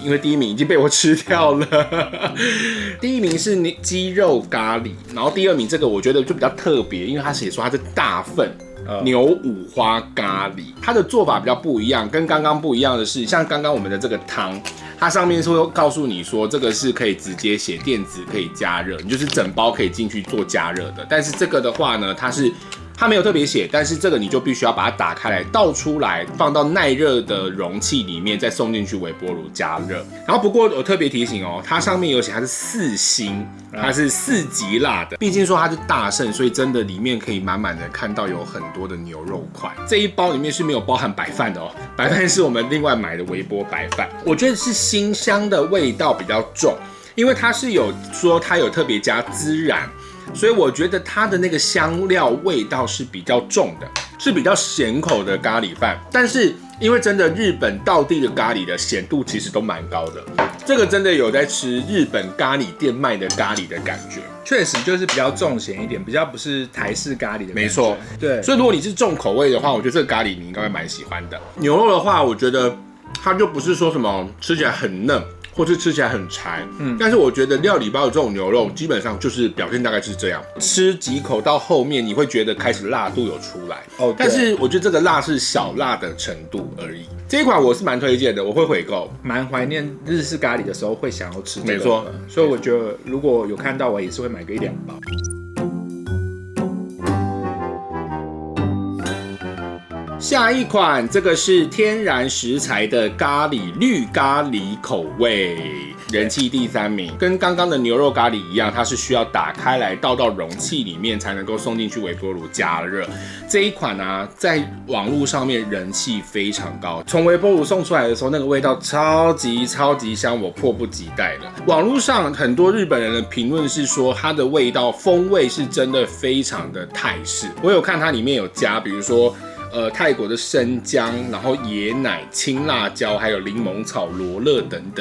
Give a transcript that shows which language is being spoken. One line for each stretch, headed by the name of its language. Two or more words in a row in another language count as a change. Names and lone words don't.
Chinese: 因為第1名已經被我吃掉了。第1名是雞肉咖喱，然後第2名這個我覺得就比較特別，因為他寫說它是大份牛五花咖喱，它的做法比較不一樣，跟剛剛不一樣的是，像剛剛我們的這個湯，它上面是會告訴你說這個是可以直接寫電子可以加熱，你就是整包可以進去做加熱的。但是這個的話呢，它沒有特別寫，但是這個你就必須要把它打開來，倒出來，放到耐熱的容器裡面，再送進去微波爐加熱。然後不過我特別提醒哦，它上面有寫它是4星，它是4級辣的。畢竟說它是大盛，所以真的裡面可以滿滿的看到有很多的牛肉塊。這一包裡面是沒有包含白飯的哦，白飯是我們另外買的微波白飯。我覺得是辛香的味道比較重，因為它是有說它有特別加孜然。所以我覺得它的那個香料味道是比較重的，是比較鹹口的咖喱飯。但是因為真的日本道地的咖喱的鹹度其實都蠻高的，這個真的有在吃日本咖喱店賣的咖喱的感覺。確實就是比較重鹹一點，比較不是台式咖喱的感覺。沒錯，對。所以如果你是重口味的話，我覺得這個咖喱你應該會蠻喜歡的。牛肉的話，我覺得它就不是說什麼吃起來很嫩，或是吃起來很柴，但是我覺得料理包的這種牛肉基本上就是表現大概是這樣，吃幾口到後面你會覺得開始辣度有出來哦，但是我覺得這個辣是小辣的程度而已。這一款我是蠻推薦的，我會回購，蠻懷念日式咖喱的時候會想要吃這個，沒錯，所以我覺得如果有看到我也是會買個1-2包。下一款，這個是天然食材的咖喱綠咖喱口味，人氣第3名。跟剛剛的牛肉咖喱一樣，它是需要打開來倒到容器裡面才能夠送進去微波爐加熱。這一款啊，在網絡上面人氣非常高，從微波爐送出來的時候，那個味道超級香，我迫不及待了。網絡上很多日本人的評論是說，它的味道風味是真的非常的泰式。我有看它裡面有加，比如說泰國的生薑，然後椰奶、青辣椒，還有檸檬草、羅勒等等。